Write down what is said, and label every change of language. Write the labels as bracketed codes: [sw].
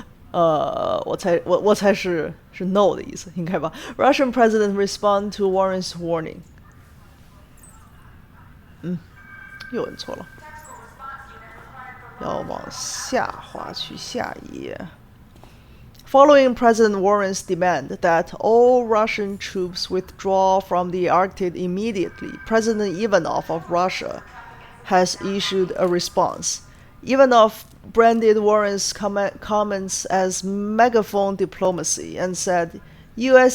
[zh] 我猜是 no 的意思，应该吧 ？ [en] Russian president respond to Warren's warning. [zh] 又摁错了，要往下滑去下一页。 [en] Following President Warren's demand that all Russian troops withdraw from the Arctic immediately, President Ivanov of Russia has issued a response. Ivanov branded Warren's comments as megaphone diplomacy and said, U.S.